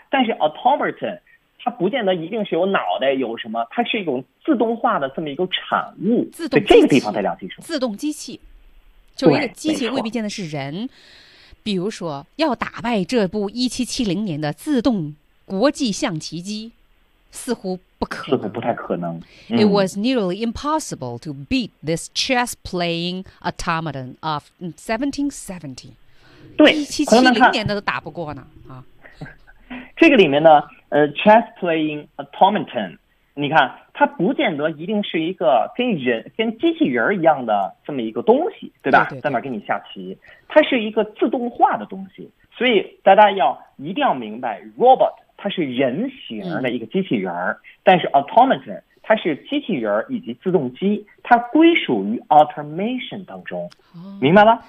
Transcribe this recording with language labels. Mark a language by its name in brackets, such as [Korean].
[Chinese] 但是 automaton 它不见得一定是有脑袋有什么，它是一种自动化的这么一个产物，自动这个地方才了解什么自动机器，就一个机器未必见得是人。比如说要打败这部1770年的自动国际象棋机，似乎不可能，似乎不太可能。 [English] It was nearly impossible to beat this chess-playing automaton of 1770. [Chinese] 对， 1770年的都打不过呢。啊，这个里面呢，chess-playing automaton， 你看，它不见得一定是一个跟人、跟机器人一样的这么一个东西，对吧？对对对，在那儿跟你下棋，它是一个自动化的东西。所以大家要一定要明白 ，robot。它是人形的一个机器人，但是 automaton 它是机器人以及自动机，它归属于 automation 当中，明白了？